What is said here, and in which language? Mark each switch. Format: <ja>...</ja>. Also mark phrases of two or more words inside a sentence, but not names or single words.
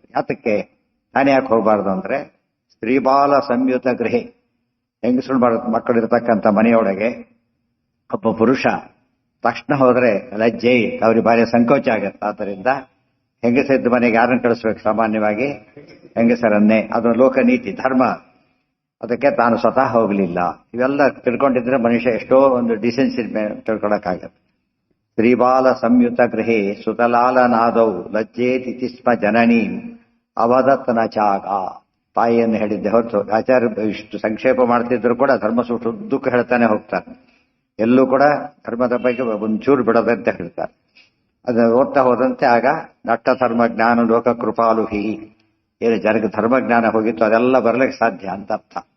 <kn>ಯಾತಕ್ಕೆ, ತಾನೇ ಯಾಕೆ ಹೋಗಬಾರ್ದು ಅಂದ್ರೆ,</kn> <sa>ಸ್ತ್ರೀಬಾಲ ಸಂಯುತ ಗೃಹೆ,</sa> <kn>ಹೆಂಗಸರು ಮಕ್ಕಳಿರ್ತಕ್ಕಂಥ ಮನೆಯೊಳಗೆ ಒಬ್ಬ ಪುರುಷ ತಕ್ಷಣ ಹೋದ್ರೆ ಲಜ್ಜೆ, ಅವ್ರಿಗೆ ಭಾರಿ ಸಂಕೋಚ ಆಗತ್ತೆ. ಆದ್ದರಿಂದ ಹೆಂಗಸರಿದ್ದ ಮನೆಗೆ ಯಾರನ್ನು ಕಳಿಸ್ಬೇಕು? ಸಾಮಾನ್ಯವಾಗಿ ಹೆಂಗಸರನ್ನೇ. ಅದು ಲೋಕನೀತಿ ಧರ್ಮ. ಅದಕ್ಕೆ ತಾನು ಸ್ವತಃ ಹೋಗಲಿಲ್ಲ. ಇವೆಲ್ಲ ತಿಳ್ಕೊಂಡಿದ್ರೆ ಮನುಷ್ಯ ಎಷ್ಟೋ ಒಂದು ಡಿಸೆನ್ಸಿ ತಿಳ್ಕೊಳಕ್ಕಾಗತ್ತೆ.</kn> <sa>ಶ್ರೀಬಾಲ ಸಂಯುತ ಗೃಹೇ ಸುತಲಾಲನಾದೌ ಲಜ್ಜೇತಿ ಸ್ಮ ಜನನೀಂ ಅವದತ್ ನ ಚಾಗ.</sa> <kn>ತಾಯಿಯನ್ನು ಹೇಳಿದ್ದೆ ಹೊರತು ಆಚಾರ್ಯ ಇಷ್ಟು ಸಂಕ್ಷೇಪ ಮಾಡ್ತಿದ್ರು ಕೂಡ ಧರ್ಮ ಉದ್ದಕ್ಕೂ ಹೇಳ್ತಾನೆ ಹೋಗ್ತಾರೆ. ಎಲ್ಲೂ ಕೂಡ ಧರ್ಮದ ಬಗ್ಗೆ ಒಂಚೂರು ಬಿಡದಂತೆ ಹೇಳ್ತಾರೆ. ಅದನ್ನು ಓದ್ತಾ ಹೋದಂತೆ ಆಗ</kn> <sa>ನಟ್ಟ ಧರ್ಮ ಜ್ಞಾನ ಲೋಕ ಕೃಪಾಲುಹಿ,</sa> <kn>ಏನು ಜನಕ್ಕೆ ಧರ್ಮಜ್ಞಾನ ಹೋಗಿತ್ತು ಅದೆಲ್ಲ ಬರಲಿಕ್ಕೆ ಸಾಧ್ಯ ಅಂತ ಅರ್ಥ.</kn>